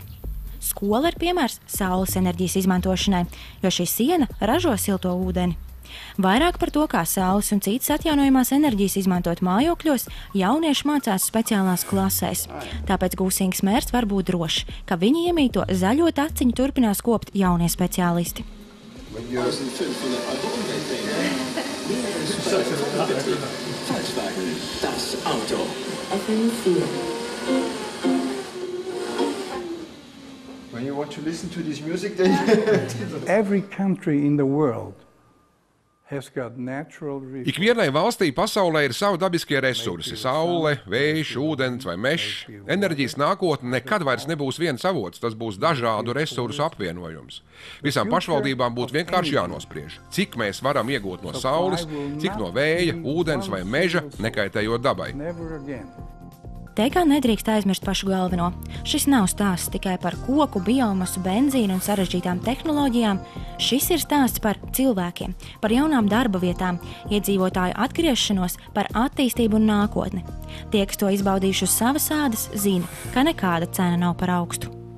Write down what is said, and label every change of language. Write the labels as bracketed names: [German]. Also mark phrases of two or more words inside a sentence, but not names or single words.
[Latvian] Skola ir piemērs saules enerģijas izmantošanai, jo šī siena ražo silto ūdeni. Vairāk par to, kā saules un citas atjaunojamās enerģijas izmantot mājokļos, jaunieši mācās speciālās klasēs. Tāpēc Gusingas mērs var būt drošs, ka viņi iemīto zaļo taciņu turpinās kopt jaunie speciālisti. [English] When you want to listen to this music, then Every country in the world has got natural resources. [Latvian] Ikvienai valstī pasaulē ir savi dabiskie resursi – saule, vējš, ūdens vai mežs. Enerģijas nākotne nekad vairs nebūs viens avots, tas būs dažādu resursu apvienojums. Visām pašvaldībām būtu vienkārši jānospriež, cik mēs varam iegūt no saules, cik no vēja, ūdens vai meža, nekaitējot dabai. [English] Never again. [Latvian] Te kā nedrīkst aizmirst pašu galveno. Šis nav stāsts tikai par koku, biomasu, benzīnu un sarežģītām tehnoloģijām. Šis ir stāsts par cilvēkiem, par jaunām darba vietām, iedzīvotāju atgriešanos, par attīstību un nākotni. Tie, kas to izbaudījuši uz savas ādas, zina, ka nekāda cena nav par augstu.